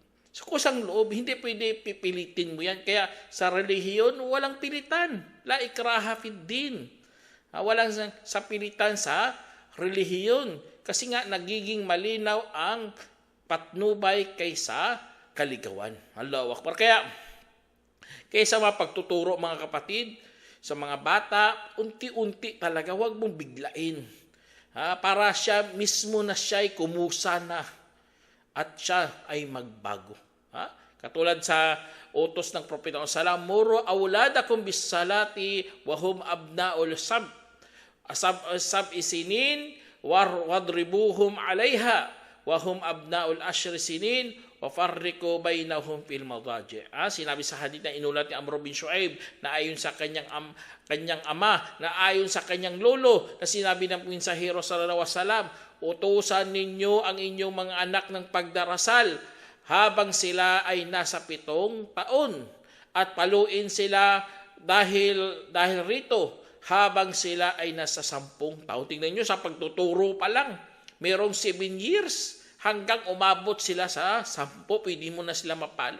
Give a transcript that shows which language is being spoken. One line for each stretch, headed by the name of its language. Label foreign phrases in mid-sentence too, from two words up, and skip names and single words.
Filipino: Sa kusang loob, hindi pwede pipilitin mo yan. Kaya sa relihiyon, walang pilitan.
Arabic: لا إكراه في الدين.
Filipino: Walang sa pilitan sa relihiyon. Kasi nga nagiging malinaw ang patnubay kaysa kaligawan.
Arabic: الله أكبر.
Filipino: Kaya sa mga pagtuturo mga kapatid, sa mga bata, unti-unti talaga, huwag mong biglain. Para siya mismo na siya'y kumusa na at siya ay magbago. Katulad sa utos ng Propeta
Arabic: صلى الله مروا أولادكم بالصلاة وهم أبناء سبع. سبع سنين واضربوهم عليها وهم أبناء عشر سنين وفرقوا بينهم في المضاجع'.
Filipino: Sinabi sa hadith na inulat ni Amr bin Shu'aib na ayon sa kanyang ama, na ayon sa kanyang lolo, na sinabi ng mensahero
Arabic: صلى الله عليه وسلم,
Filipino: utusan ninyo ang inyong mga anak ng pagdarasal habang sila ay nasa 7 taon at paluin sila dahil rito habang sila ay nasa 10 taon. Tingnan nyo, sa pagtuturo pa lang, merong 7 years hanggang umabot sila sa 10, pwede mo na sila mapalo.